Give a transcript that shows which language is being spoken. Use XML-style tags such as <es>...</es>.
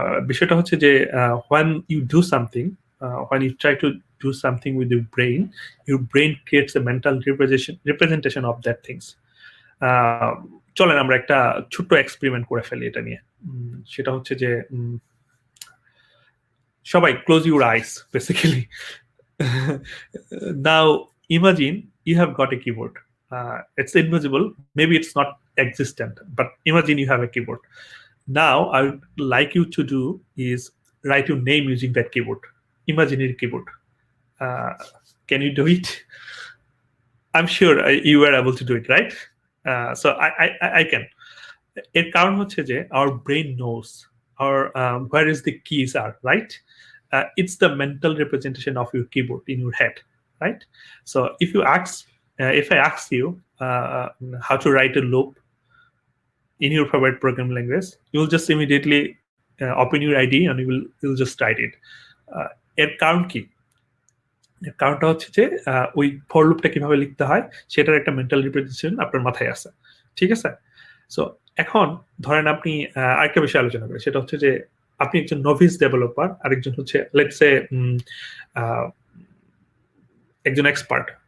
<bn>বিষয়টা হচ্ছে যে</bn> <en>when you do something, when you try to do something with your brain creates a mental representation of that things.</en> <bn>চলেন আমরা একটা ছোট্ট এক্সপেরিমেন্ট করে ফেলি এটা নিয়ে। সেটা হচ্ছে যে সবাই</bn> <en>close your eyes</en> <bn>basically.</bn> <en>Now imagine you have got a keyboard. It's invisible, maybe it's not existent, but imagine you have a keyboard. Now I would like you to do is write your name using that keyboard, imaginary keyboard. Can you do it? I'm sure you were able to do it, right? So I can.</en> <bn>এর কারণ হচ্ছে যে</bn> <en>our brain knows where is the keys are, right? It's the mental representation of your keyboard in your head, right? So if I ask you how to write a loop in your favorite programming language, you'll just immediately open your ID and you'll just write it.</en> <bn>এর কারণ কি? এর কারণটা হচ্ছে যে ওই for লুপটা কিভাবে লিখতে হয় সেটার একটা মেন্টাল রিপ্রেজেন্টেশন আপনার মাথায় আছে, ঠিক আছে? সো এখন ধরেন আপনি আরেকটা বিষয় আলোচনা করি, সেটা হচ্ছে যে আপনি একজন নভিস ডেভেলপার, আরেকজন হচ্ছে লেটস সে একজন এক্সপার্ট।</bn>